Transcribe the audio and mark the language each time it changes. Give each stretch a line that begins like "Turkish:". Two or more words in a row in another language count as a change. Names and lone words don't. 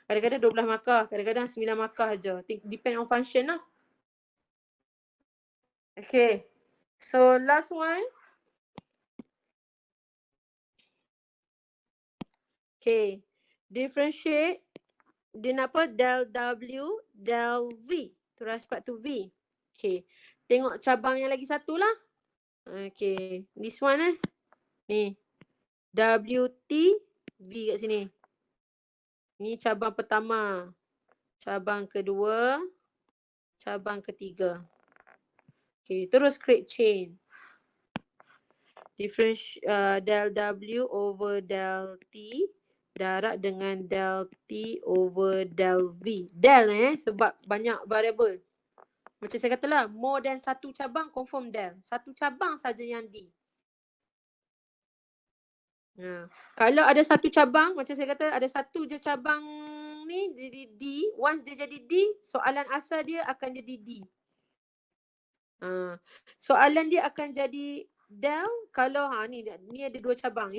Malay: Kadang-kadang 12 markah, kadang-kadang 9 markah aja.
English: Depend on function lah. Okay. So last one. Okay.
Malay: Differentiate dia nak apa?
English: Del W, del V. To respect to V. Okay.
Malay: Tengok cabang yang lagi satu lah.
English: Okay. This one Ni.
Malay: WT V kat sini. Ni cabang pertama. Cabang kedua. Cabang ketiga.
English: Okay. Terus create chain. Del W over del T
Malay: darab dengan
English: del T over del V.
Malay: Del sebab banyak variable. Macam saya katalah,
English: more than
Malay: satu cabang confirm del. Satu cabang saja yang D. Kalau ada satu cabang, macam saya kata ada satu je cabang ni jadi D. Once dia jadi D, soalan asal dia akan jadi D. Soalan dia akan jadi del kalau ni ada 2 cabang.